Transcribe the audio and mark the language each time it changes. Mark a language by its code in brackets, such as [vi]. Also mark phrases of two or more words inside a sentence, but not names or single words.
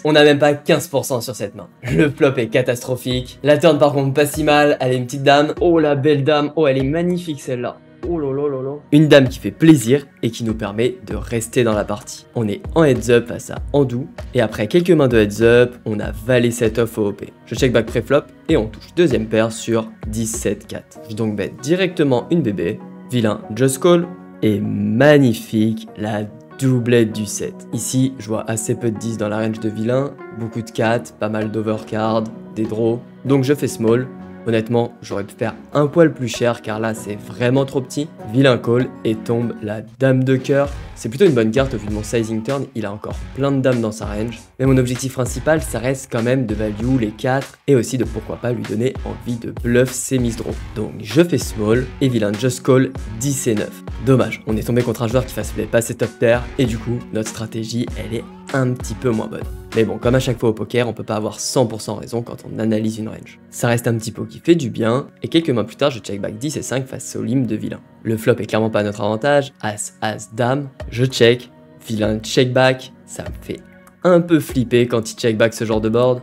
[fr] On n'a même pas 15% sur cette main. Le flop est catastrophique. La turn par contre pas si mal, elle est une petite dame. Oh la belle dame, oh elle est magnifique celle-là. Oh là là. Une dame qui fait plaisir et qui nous permet de rester dans la partie. On est en [en] heads up [fr] face à Andou. Et après quelques mains de [en] heads up, [fr] on a valet 7 off au OP. Je [en] check back [fr] pré-flop et on touche deuxième paire sur 17-4. Je donc bet directement une bébé. Vilain [en] just call. [fr] Et magnifique la doublette du 7. Ici, je vois assez peu de 10 dans la range de vilain, beaucoup de 4, pas mal d'overcard, des draws. Donc je fais small. Honnêtement, j'aurais pu faire un poil plus cher car là c'est vraiment trop petit. Vilain call et tombe la dame de cœur. C'est plutôt une bonne carte au vu de mon [en] sizing turn, [fr] il a encore plein de dames dans sa range. Mais mon objectif principal, ça reste quand même de value les 4 et aussi de pourquoi pas lui donner envie de bluff ses [en] miss draw. [fr] Donc je fais small et vilain [en] just call [fr] 10 et 9. Dommage, on est tombé contre un joueur qui fallait passer top pair et du coup notre stratégie elle est un petit peu moins bonne. Mais bon, comme à chaque fois au poker, on peut pas avoir 100% raison quand on analyse une range. Ça reste un petit pot qui fait du bien, et quelques mains plus tard, je [en] check back [fr] 10 et 5 face au limp de vilain. Le flop est clairement pas à notre avantage, as, as, dame, je check, vilain [en] check back, [fr] ça me fait un peu flipper quand il [en] check back [fr] ce genre de board.